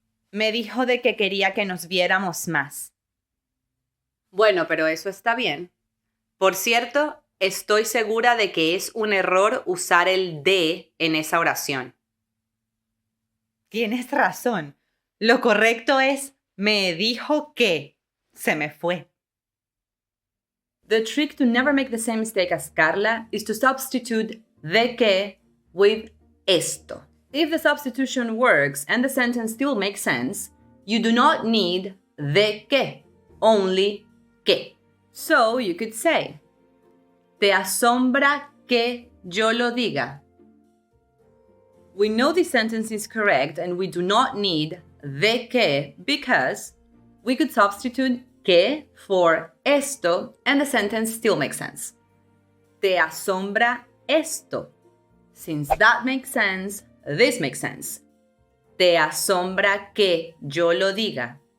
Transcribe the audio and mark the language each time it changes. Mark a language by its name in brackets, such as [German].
[Spanish] Me dijo de que quería que nos viéramos más. Bueno, pero eso está bien. Por cierto, estoy segura de que es un error usar el de en esa oración. Tienes razón. Lo correcto es me dijo que se me fue. [English] The trick to never make the same mistake as Carla is to substitute de que with esto. If the substitution works and the sentence still makes sense, you do not need de que, only que. So you could say, [Spanish] ¿te asombra que yo lo diga? [English] We know this sentence is correct and we do not need de que because we could substitute que for esto and the sentence still makes sense. [Spanish] ¿Te asombra esto? [English] Since that makes sense, this makes sense. [Spanish] ¿Te asombra que yo lo diga?